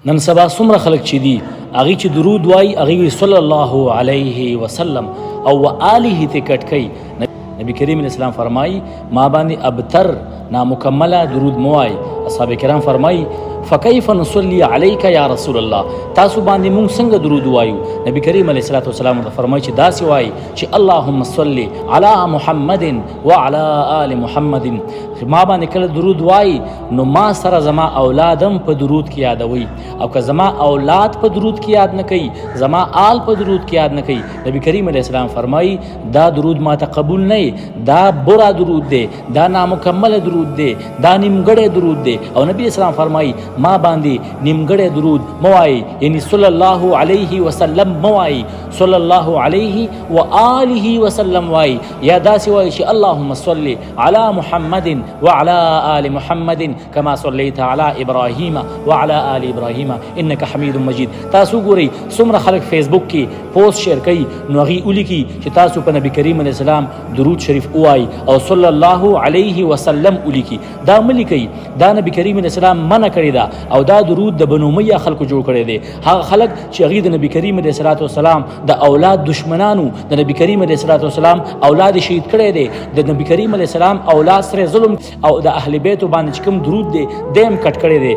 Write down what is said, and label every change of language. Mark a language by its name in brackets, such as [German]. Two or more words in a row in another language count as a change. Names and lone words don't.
[Pashto] نن سبا څومره خلک چې دي هغې چې درود وایي هغې [Arabic] صلی الله علیه وسلم [Pashto] او آله ته کټ کوي. نبی کریم [Arabic] علیه السلام [Pashto] فرمایي ما باندې ابتر نامکمله درود مه وایي. اصحاب کرام فرمایي [Arabic] فکیف نصلی علیک یا رسول الله، [Pashto] تاسو باندې مونږ څنګه درود وایو؟ نبی کریم [Arabic] علیه الصلاة والسلام [Pashto] ته فرمایي چې داسې وایي چې [Arabic] اللهم صل علی محمد وعلى آل محمد. [Pashto] ما باندې کله درود وایي نو ما سره زما اولادم په درود کې یادوي، او که زما اولاد په درود کې یاد نه کوي، زما آل په درود کې یاد نه کوي، نبی کریم [Arabic] علیه السلام [Pashto] فرمایي دا درود ما ته قبول نه، دا برا درود دی، دا نامکمل درود دی، دا نیمګړی درود دی. او نبی اسلام فرمایي ما باندې نیمګړی درود موایي، یعنی [Arabic] صلی الله علیه وسلم [Pashto] موایي، [Arabic] صلی الله علیه و آله وسلم [Pashto] وایي، یا داسې وایي چې [Arabic] اللهم صل علی محمد وعلى آل محمد كما صليت على ابراهيم وعلى آل ابراهيم انك حميد مجيد. [Pashto] تاسو ګورئ څومره خلک فیسبوک کې پوسټ شیر کوي نو هغې ولیکي چې تاسو په نبی کریم [Arabic] علیه السلام [Pashto] درود شریف ووایي او [Arabic] صلی الله علیه وسلم [Pashto] ولیکي. دا مه لیکئ، دا نبی کریم [Arabic] علیه السلام [Pashto] منع کړې ده او دا درود د بنو امیه خلکو جوړ کړی دی. هغه خلک چې هغې د نبی کریم [Arabic] علیه الصلاة والسلام [Pashto] د اولاد دشمنانو، د نبی کریم [Arabic] علیه الصلاة والسلام [Pashto] اولاد شهید کړی دی، د نبی کریم [Arabic] علیه السلام [Pashto] اولاد سره ظلم او د اهل بیتو باندې چې کوم درود دی دیم کټ کړی دی.